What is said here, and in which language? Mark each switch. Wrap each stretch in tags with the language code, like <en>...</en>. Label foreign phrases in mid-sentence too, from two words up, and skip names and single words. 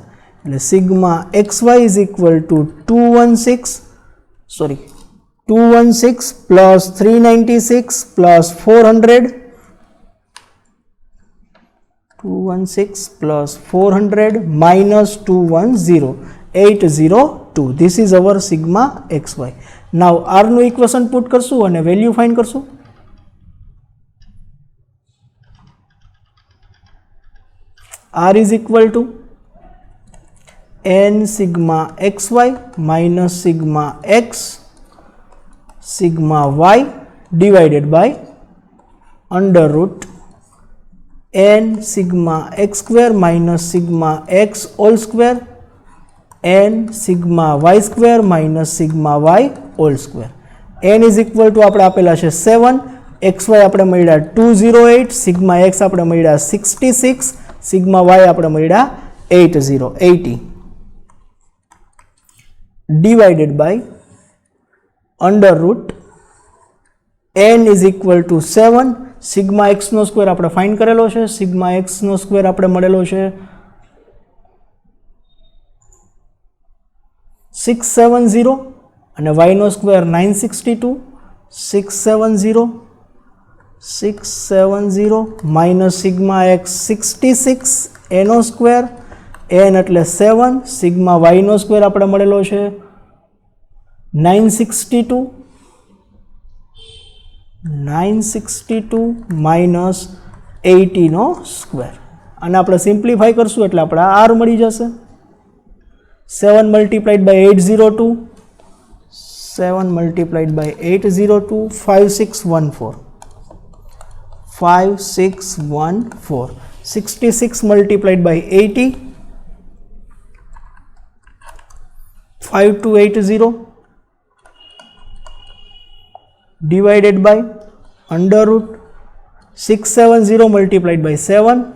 <en>એટલે sigma xy is equal to 216 plus 396 plus 400, 216 plus 400 minus 210 802. This is our sigma xy. Now r</en> <gu>નું</gu> <en>equation put</en> <gu>કરશું અને</gu> <en>value find</en> <gu>કરશું.</gu> <en>r is equal to n sigma xy minus sigma x sigma y divided by under root n sigma x square minus sigma x whole square n sigma y square minus sigma y whole square. n is equal to</en> <gu>આપણે આપેલા છે</gu> <en>7, xy</en> <gu>આપણે મળ્યા</gu> <en>208, sigma x</en> <gu>આપણે મળ્યા</gu> <en>66, sigma y</en> <gu>આપણે મળ્યા</gu> <en>80 divided by under root n is equal to 7. sigma x</en> <gu>નો સ્ક્વેર આપણે ફાઇન્ડ કરેલો છે.</gu> <en>sigma x</en> <gu>નો સ્ક્વેર આપણે મળેલો છે 670 અને y નો સ્ક્વેર 962. 670</gu> <en>minus sigma x 66</en> <gu>એનો સ્ક્વેર, n એટલે 7,</gu> <en>sigma y</en> <gu>નો સ્ક્વેર આપણે મળેલો છે 962 માઇનસ 80 નો સ્ક્વેર. અને આપણે સિમ્પ્લિફાય કરશું એટલે આપણે r મળી જશે.</gu> <en>7 multiplied by 802, 7 multiplied by 802, 5614, 5614, 66 multiplied by 80, 5280 divided by under root 670 multiplied by 7,</en>